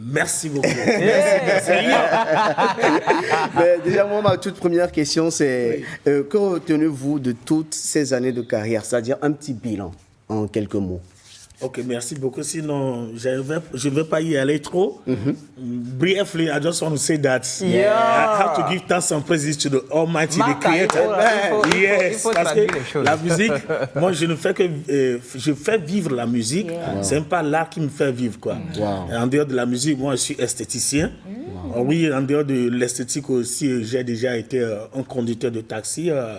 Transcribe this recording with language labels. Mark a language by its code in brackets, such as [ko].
[fr] Merci beaucoup. Mais déjà, moi, ma toute première question, c'est que retenez-vous de toutes ces années de carrière? C'est-à-dire un petit bilan, en quelques mots. Ok, merci beaucoup. Sinon, je ne vais pas y aller trop. [en] Briefly, I just want to say that I have to give thanks and praises to the Almighty, the Creator. [fr] Yes, parce que la musique, moi, je ne fais que je fais vivre la musique. C'est pas l'art qui me fait vivre, quoi. En dehors de la musique, moi, je suis esthéticien. Oui, en dehors de l'esthétique aussi, j'ai déjà été un conducteur de taxi.